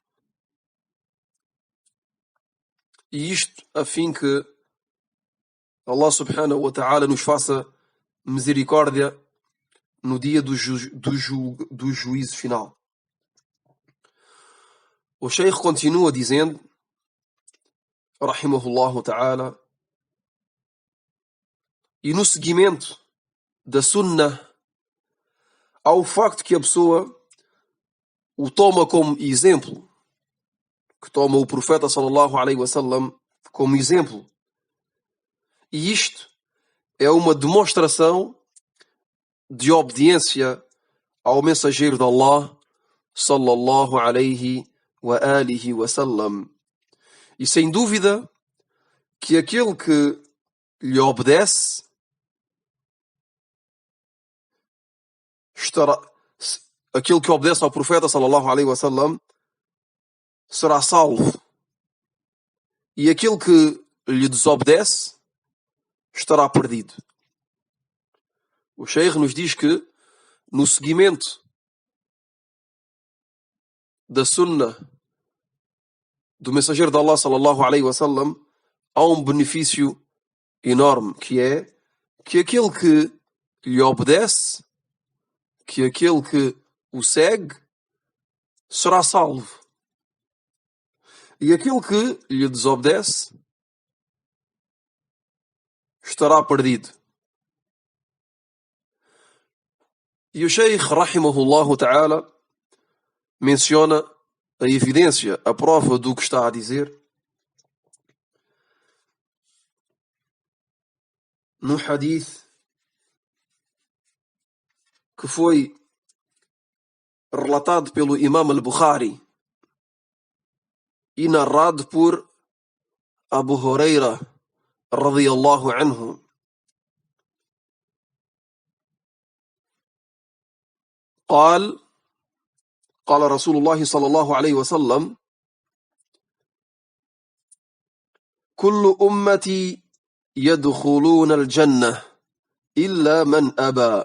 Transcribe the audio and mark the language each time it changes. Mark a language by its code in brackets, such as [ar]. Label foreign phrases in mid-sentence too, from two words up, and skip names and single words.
[pt] E isto a fim que [ar] الله سبحانه وتعالى [pt] nos faça misericórdia no dia do juízo final. O Sheikh continua dizendo, [ar] رحمه الله تعالى, [pt] e no seguimento da sunnah, há o facto que a pessoa o toma como exemplo, que toma o profeta [ar] صلى الله عليه وسلم [pt] como exemplo. E isto é uma demonstração de obediência ao mensageiro de Allah [ar] صلى الله عليه وعلى آله وسلم. [pt] E sem dúvida que aquele que lhe obedece aquele que obedece ao profeta [ar] صلى الله عليه وسلم [pt] será salvo, e aquele que lhe desobedece estará perdido. O Sheikh nos diz que no seguimento da sunnah do mensageiro de Allah [ar] صلى الله عليه وسلم [pt] há um benefício enorme, que é que aquele que lhe obedece, que aquele que o segue, será salvo, e aquele que lhe desobedece estará perdido. E o Sheikh [ar] رحمه الله تعالى [pt] menciona a evidência, a prova do que está a dizer, num hadith que foi relatado pelo Imam al-Bukhari e narrado por Abu Huraira [ar] رضي الله عنه. قال رسول الله صلى الله عليه وسلم: كل أمتي يدخلون الجنة إلا من أبى.